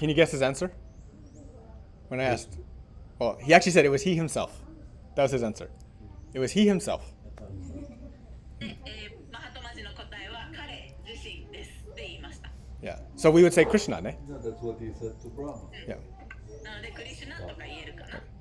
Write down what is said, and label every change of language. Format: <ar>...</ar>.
<en>Can you guess his answer? When I asked. Well, he actually said it was he himself. That was his answer. It was he himself.</en> <ja>で、マハトマジの答えは彼自身ですって言いました。</ja> <en>Yeah. So we would say Krishna,</en> <ja>ne?</ja> <en>No, that's what he said to Brahma. Yeah.</en> <ja>なのでクリシュナとか言えるかな。</ja>